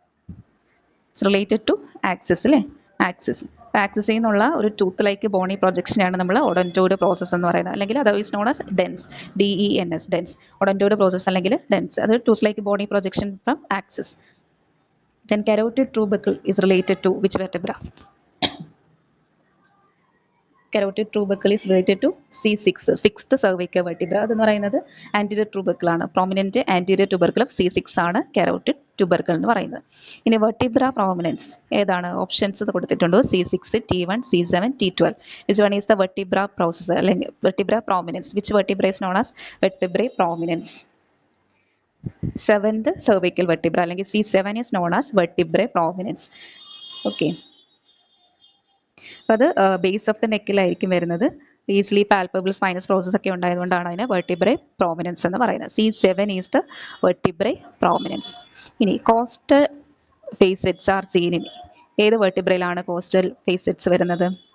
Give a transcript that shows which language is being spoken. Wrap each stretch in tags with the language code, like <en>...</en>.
<en>it's related to axis</en> <ml>അല്ലേ,</ml> <en>Axis.</en> <ml>ആക്സിസിൽ നിന്നുള്ള ഒരു ടൂത്ത് ലൈക്ക് ബോണി പ്രൊജക്ഷനാണ് നമ്മൾ ഒഡോന്റോയിഡ് പ്രോസസ്സ് എന്ന് പറയുന്നത്, അല്ലെങ്കിൽ</ml> <en>otherwise known as dens,</en> <ml>DENS, dense. ഒഡോന്റോയിഡ് process അല്ലെങ്കിൽ ഡെൻസ്, അത്</ml> <en>Tooth like bony projection from axis. Then carotid tubercle is related to which vertebra? Carotid tubercle is related to C6, sixth cervical vertebra.</en> <ml>അതെന്ന് പറയുന്നത് anterior tubercle ആണ്.</ml> <en>prominent anterior tubercle of C6</en> <ml>ആണ് carotid tubercle എന്ന് പറയുന്നത്. ഇനി vertebra prominence ഏതാണ്? Options കൊടുത്തിട്ടുണ്ട്. C6, T1, C7, T12.</ml> <en>Which one is the vertebra process</en> <ml>അല്ലെങ്കിൽ</ml> <en>vertebra prominence? Which vertebra is known as vertebrae prominence? 7th cervical vertebra</en> <ml>അല്ലെങ്കിൽ</ml> <en>C7 is known as vertebrae prominence.</en> <ml>Okay, അപ്പോൾ അത് base of the നെക്കിലായിരിക്കും വരുന്നത്. Easily palpable spinous process ഒക്കെ ഉണ്ടായതുകൊണ്ടാണ് അതിന് vertebrae prominence എന്ന് പറയുന്നത്.</ml> <en>C7 is the vertebra prominens.</en> <ml>ഇനി</ml> <en>costal facets are seen in</en> <ml>ഏത് വെർട്ടിബ്രയിലാണ് കോസ്റ്റൽ ഫേസെറ്റ്സ് വരുന്നത്?</ml>